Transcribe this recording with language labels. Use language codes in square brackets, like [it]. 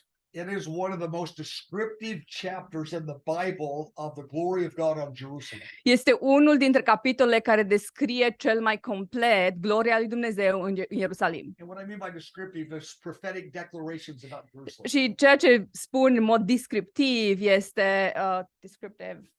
[en] It is one of the most descriptive chapters in the Bible of the glory of God on Jerusalem. [ro] Este unul dintre capitolele care descrie cel mai complet gloria lui Dumnezeu în Ierusalim. [en] And what I mean by descriptive is prophetic declarations about Jerusalem. [ro] Și ceea ce spun în mod descriptiv este descriptive.